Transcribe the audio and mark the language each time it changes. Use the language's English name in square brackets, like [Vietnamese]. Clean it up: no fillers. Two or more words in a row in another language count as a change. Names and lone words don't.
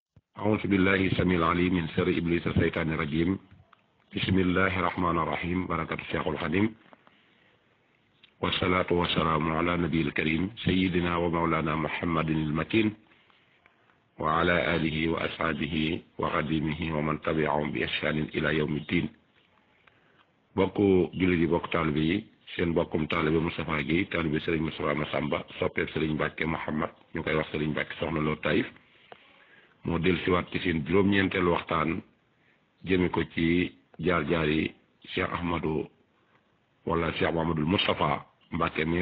[Arabic] أعوذ بالله السميع العليم من شر إبليس الشيطان الرجيم بسم الله الرحمن الرحيم بركة الشيخ الخديم والصلاة والسلام على نبي الكريم سيدنا ومولانا محمد المكين وعلى آله وأصحابه وخديمه ومن تبعهم بإحسان إلى يوم الدين [Wolof] bokku julli di bokk taalibe yi seen bokkum taalibe Moustapha Guèye taalibe Serigne Moustapha Massamba soppeeb Serigne Mbacke Mouhamad ñu koy wax Serigne Mbacke soxna Lo Taïf moo dellusiwaat ci seen juróom-ñeenteelu waxtaan jëme ko ci jaar-jaar yi Cheikh Ahmadou wala Cheikh Mahamadul Moustapha Mbacke mi nga